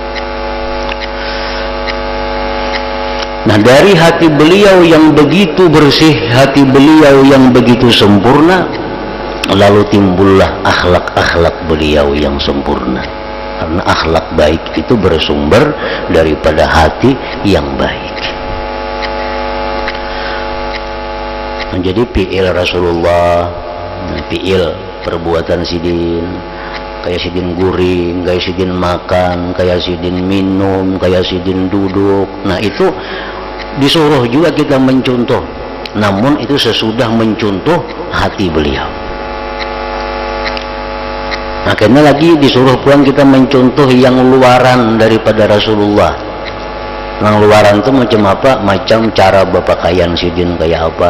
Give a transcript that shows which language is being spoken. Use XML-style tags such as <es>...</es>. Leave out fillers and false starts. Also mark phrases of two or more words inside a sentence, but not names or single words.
<id>Nah, dari hati beliau yang begitu bersih, hati beliau yang begitu sempurna, lalu timbullah akhlak-akhlak beliau yang sempurna. Karena akhlak baik itu bersumber daripada hati yang baik. Nah, jadi fi'il Rasulullah,</id> <bjn>fi'il perbuatan sidin, kayak sidin guring, kayak sidin makan, kayak sidin minum, kayak sidin duduk.</bjn> <id>Nah, itu disuruh juga kita mencontoh, namun itu sesudah mencontoh hati beliau. Nah, karena lagi disuruh pulang kita mencontoh yang luaran daripada Rasulullah.</id> <bjn>Nang luaran tuh macam apa? Macam cara berpakaian sidin kayak apa.</bjn>